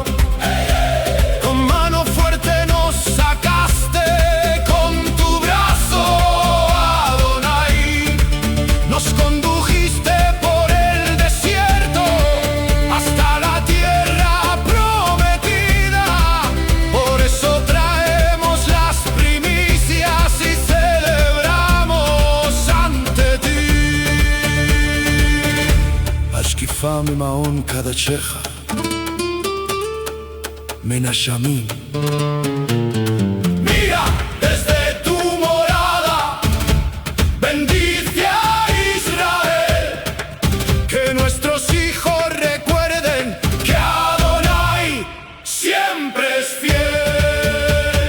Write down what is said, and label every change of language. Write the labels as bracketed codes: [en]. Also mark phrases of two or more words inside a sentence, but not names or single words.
[es] Con mano fuerte nos sacaste, con tu brazo, Adonai, nos condujiste por el desierto hasta la tierra prometida. Por eso traemos las primicias y celebramos ante ti. [he] השקיפה ממעון קדשך, מן השמים. [es] Mira desde tu morada, bendice a Israel, que nuestros hijos recuerden que Adonai siempre es fiel.